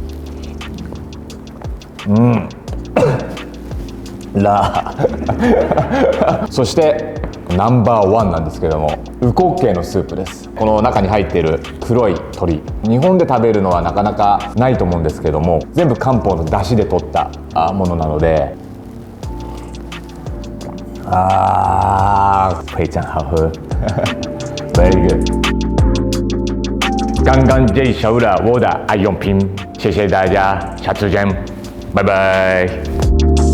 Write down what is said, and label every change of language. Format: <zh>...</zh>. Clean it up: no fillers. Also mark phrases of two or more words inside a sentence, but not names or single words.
<ja>ラーそしてナンバーワンなんですけども、ウコッケイのスープです。この中に入っている黒い鶏、日本で食べるのはなかなかないと思うんですけども、全部漢方の出汁で取ったものなので、</ja> <zh>非常好喝</zh> <en>very good</en> <zh>刚刚介绍了我的爱用品，谢谢大家，下次见，拜拜。</zh>